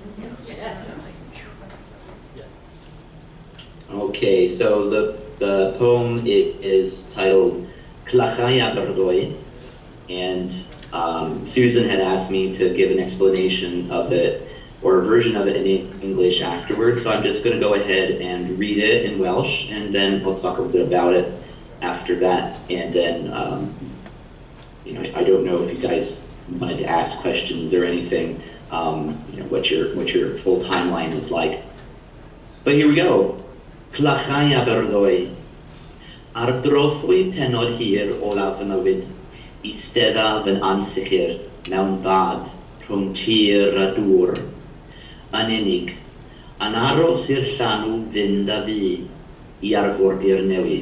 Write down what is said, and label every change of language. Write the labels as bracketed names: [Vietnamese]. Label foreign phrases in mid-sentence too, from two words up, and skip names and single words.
[English] Okay, so the poem is titled Clachai Aberdoi, and Susan had asked me to give an explanation of it, or a version of it in English afterwards, so I'm just going to go ahead and read it in Welsh, and then we'll talk a bit about it after that, and then, I don't know if you guys wanted to ask questions or anything, what your full timeline is like. But here we go. Clachai Aberdoi. [Welsh] Ar drothwy penod hir olaf fy mywyd, Eisteddaf yn ansicr mewn bad rhwng tir a dŵr. Yn unig, yn aros i'r llanw fynd a fi I arfordir newydd.